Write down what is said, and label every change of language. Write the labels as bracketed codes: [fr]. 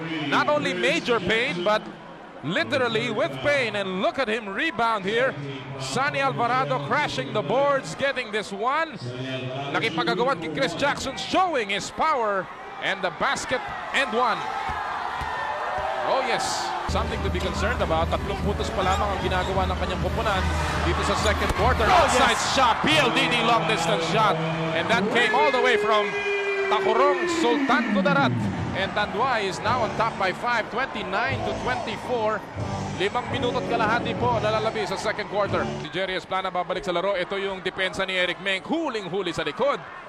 [en] Not only major pain, but literally with pain. And look at him rebound here. Sonny Alvarado crashing the boards, getting this one. [tl] Nakipagagawan kay [en] Chris Jackson, showing his power. And the basket and one. Oh yes, something to be concerned about. [tl] 3 puntos pa lamang ang ginagawa ng kanyang koponan dito sa second quarter. [en] Outside shot, PLDD long distance shot. And that came all the way from Takurong Sultan Kudarat. And Tanduay is now on top by 5, 29-24. [tl] 5 minuto at kalahati po nalalabi sa second quarter. Si Jerry Esplana babalik sa laro. Ito yung depensa ni Eric Meng. Huling-huli sa likod.